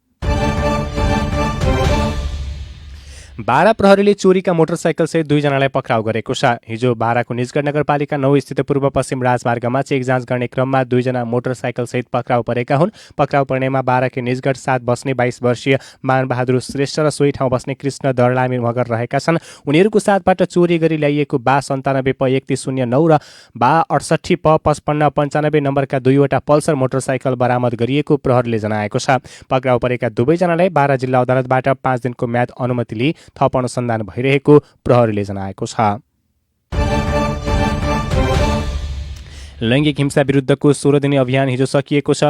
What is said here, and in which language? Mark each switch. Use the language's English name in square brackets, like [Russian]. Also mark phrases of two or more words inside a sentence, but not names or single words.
[Nepali] 12 प्रहरीले चोरीका मोटरसाइकलसहित 2 जनालाई पक्राउ गरेको छ। हिजो 12 को निजगढ नगरपालिका 9 स्थित पूर्व पश्चिम राजमार्गमा चेक जाँच गर्ने क्रममा 2 जना मोटरसाइकलसहित पक्राउ परेका हुन्। पक्राउ पर्नेमा 12 के निजगढ 7 बस्ने 22 वर्षीय मानबहादुर श्रेष्ठ र सोही ठाउँ बस्ने कृष्ण दर्लामी मगर रहेका छन्। उनीहरूको साथबाट चोरी गरी ल्याइएको बा 97 प 3109 र बा 68 प 5595 नम्बरका 2 वटा पल्सर मोटरसाइकल बरामद गरिएको प्रहरीले जनाएको छ। पक्राउ परेका दुवैजनालाई बारा जिल्ला अदालतबाट 5 दिनको म्याद अनुमति लिई थप अनुसन्धान भइरहेको प्रहरीले जनाएको छ। लैङ्गिक हिंसा विरुद्धको 16 दिने अभियान हिजो सकिएको छ।